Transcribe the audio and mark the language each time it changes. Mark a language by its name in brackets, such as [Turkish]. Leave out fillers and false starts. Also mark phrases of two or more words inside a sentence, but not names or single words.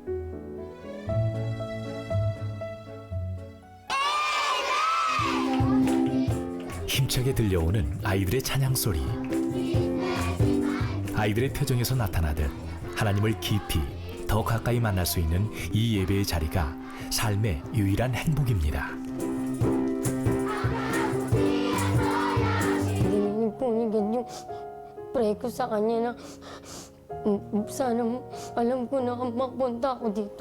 [Korean] 힘차게 들려오는 아이들의 찬양 소리. 아이들의 표정에서 나타나듯 하나님을 깊이 더 가까이 만날 수 있는 이 예배의 자리가 삶의 유일한 행복입니다. [Filipino] Hindi punigid yung pray ko sa kanya na sana alam ko na mapunta ako dito.